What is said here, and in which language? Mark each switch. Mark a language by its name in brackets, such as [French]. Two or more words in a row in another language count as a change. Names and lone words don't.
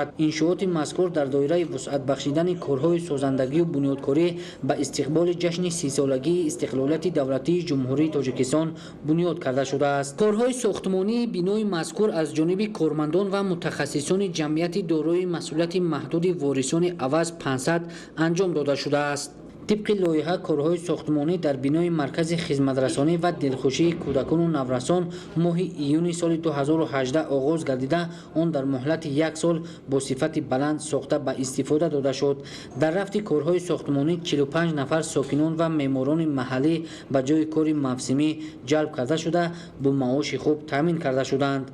[Tajik] иншооти мазкур дар доираи вусъат бахшидани корҳои созандагию бунёдкорӣ ба истиқболи ҷашни 30-солагии истиқлолияти давлатии ҷумҳурии Тоҷикистон бунёд карда шудааст. корҳои сохтмонии бинои мазкур аз ҷониби кормандон ва мутахассисони ҷамъияти дорои масъулияти маҳдуди ворисони аваз 500 анҷом дода шудааст. [Persian] طبق لایحه کارهای ساختمانی در بینای مرکز خدمترسانی و دلخوشی کودکان و نورسان ماه ایون سال 2018 آغاز گردیده آن در مهلت یک سال با صفت بلند ساخته به استفاده داده شد. در رفت کارهای ساختمانی 45 نفر ساکنان و معماران محلی به جای کار موسمی جلب کرده شده با معاش خوب تامین کرده شدند.